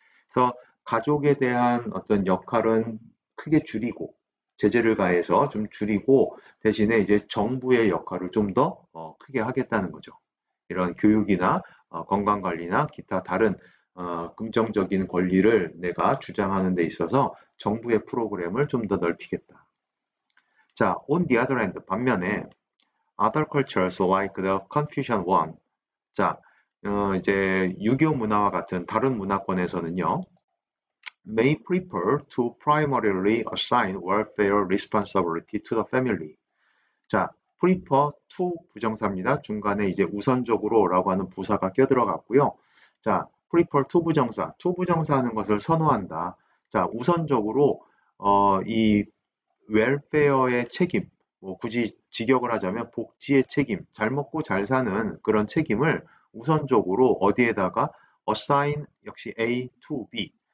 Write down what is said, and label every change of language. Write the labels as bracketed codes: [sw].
[ko] 그래서 가족에 대한 어떤 역할은 크게 줄이고 제재를 가해서 좀 줄이고 대신에 이제 정부의 역할을 좀 더 크게 하겠다는 거죠. 이런 교육이나 건강관리나 기타 다른 긍정적인 권리를 내가 주장하는 데 있어서 정부의 프로그램을 좀 더 넓히겠다. [en] 자, on the other hand, [ko] 반면에 [en] other cultures like the Confucian one. [ko] 자, 이제 유교 문화와 같은 다른 문화권에서는요. [en] may prefer to primarily assign welfare responsibility to the family. [ko] 자, [en] prefer to [ko] 부정사입니다. 중간에 이제 우선적으로라고 하는 부사가 껴들어갔고요. 자, [en] prefer to [ko] 부정사 하는 것을 선호한다. 자, 우선적으로 이 웰페어의 책임, 뭐 굳이 직역을 하자면 복지의 책임, 잘 먹고 잘 사는 그런 책임을 우선적으로 어디에다가 assign 역시 A to B.